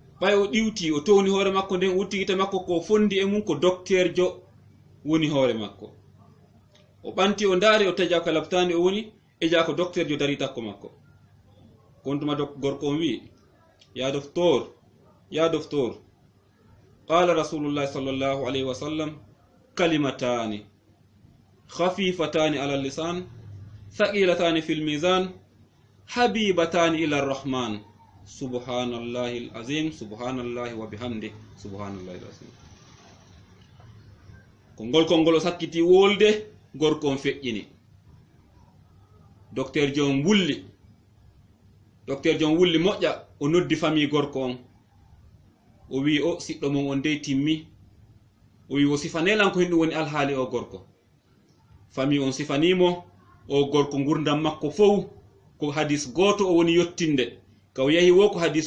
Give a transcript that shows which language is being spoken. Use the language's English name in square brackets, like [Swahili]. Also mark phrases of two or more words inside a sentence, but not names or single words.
[Fula] ɗiwti o towni hoore makko nden urtigita makko ko fondi e mum ko docteur jo woni hoore makko o ɓanti o ndaari o taja ko laɓtandi o woni e jaa ko docteur jo dari takko makko kontuma gorko on wi ya docteur [Arabic] قال رسول الله صلى الله عليه وسلم كلمتان خفيفتان على اللسان ثقيلتان في الميزان حبيبتان إلى الرحمن سبحان الله العظيم سبحان الله وبحمده سبحان الله العظيم [Fula] ko ngol o sakkiti wolde gorko on feƴƴini docteur John wulli moƴƴa o noddi famille gorko on o wi o siɗɗo mon on dey timmi o wi o sifanelan ko hen ɗum woni alhaali o gorko famille on sifanimo o gorko gurdam makko fof ko hadis goto o woni yottinde ka o yahi wo ko hadis